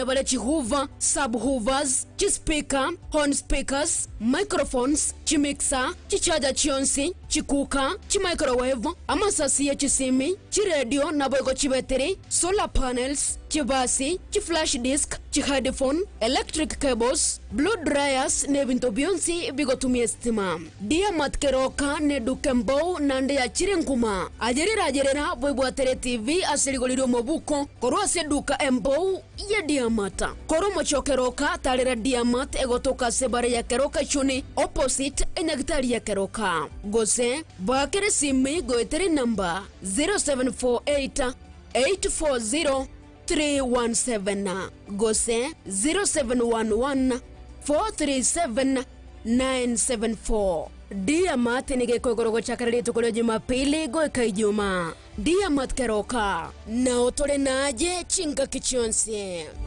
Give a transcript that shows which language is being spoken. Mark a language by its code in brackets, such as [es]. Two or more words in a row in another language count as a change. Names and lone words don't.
[guz] vale chihuva subhoovers chispika [en] horn speakers microphones [guz] chimixer chichaja chionsi chikuka chimicrowave amasasi ya chisimi chiredio na boigo chibattery [en] solar panels [guz] chibasi chiflash disk chiheadphone [en] electric cables blow dryers [guz] ne binto bionsi bigotumia stima dia matkeroka ne dukembo nande ya chirenkuma ajerera boibwatere TV aserigoliro mobuko korwase duka embo ya diamata koro mochokeroka talera diamat egotoka sebare ya keroka chuni opposite enagitari ya keroka gose bakere simi goetere number 0748 840 317 gose 0711 437 974 Diamat nige kogorogo chakarari tukoleo Jumapili goeka Ijumaa Diamat keroka na otore naje chinga kichonsi